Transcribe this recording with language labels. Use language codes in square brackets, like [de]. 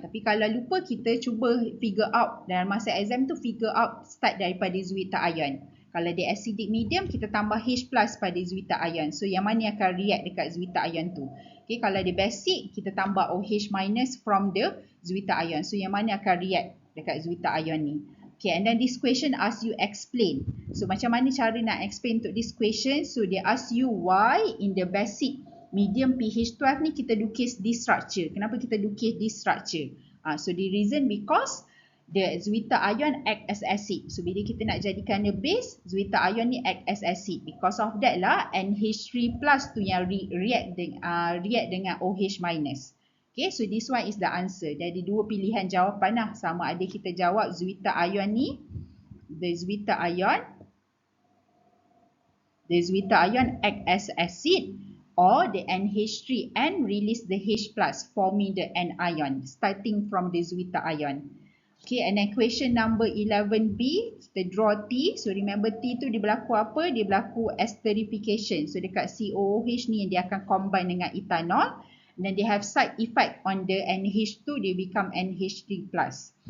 [ms] Tapi kalau lupa, kita cuba [en] figure out [ms] dalam masa exam tu, figure out start daripada Zwita ion. Kalau dia acidic medium, kita tambah H plus pada Zwita ion. So yang mana akan react dekat Zwita ion tu. Okay, kalau dia basic, kita tambah OH minus [en] from the Zwita ion. [ms] So yang mana akan react dekat Zwita ion ni. [en] Okay, and then this question ask you explain. So [ms] macam mana cara nak [en] explain untuk this question? So they ask you why in the basic medium pH 12 [ms] ni kita lukis [en] this structure. [ms] Kenapa kita lukis [en] this structure? So the reason because the Zwita ion act as acid. So [ms] bila kita nak jadikan [en] the base, Zwita ion ni act as acid. Because of that [ms] lah, NH3 plus tu yang react dengan OH minus. [en] Okay, so this one is the answer. [ms] Jadi dua pilihan jawapan lah. Sama ada kita jawab [en] Zwita ion ni, the Zwita ion act as acid, or the NH3 and release the H plus forming the anion starting from the Zwita ion. Okay, and then question number 11B, [ms] kita [en] draw T. [ms] So remember T tu dia berlaku apa? Dia berlaku esterification. So dekat COOH ni dia akan combine dengan ethanol. [en] And then they have side effect on the NH2, they become NH3 plus.